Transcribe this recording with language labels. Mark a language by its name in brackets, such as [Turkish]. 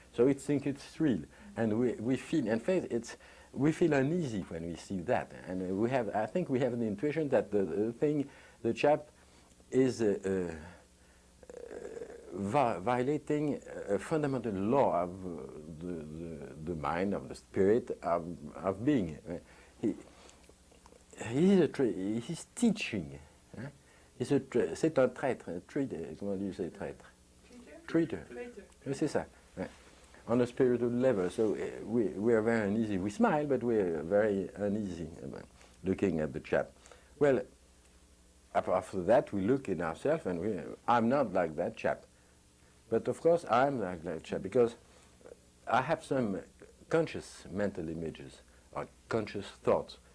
[English] So it thinks it's real, and we feel, in fact, we feel uneasy when we see that, and I think we have the intuition that the chap is violating a fundamental law of the mind, of the spirit, of being. He's teaching. [French] C'est un traître, comment on dit c'est traître? [English] Traitor. [French] C'est ça. [English] On a spiritual level, so we are very uneasy. We smile, but we are very uneasy looking at the chap. Well, after that, we look in ourselves, and I'm not like that chap. But of course, I'm like that chap, because I have some conscious mental images, or conscious thoughts.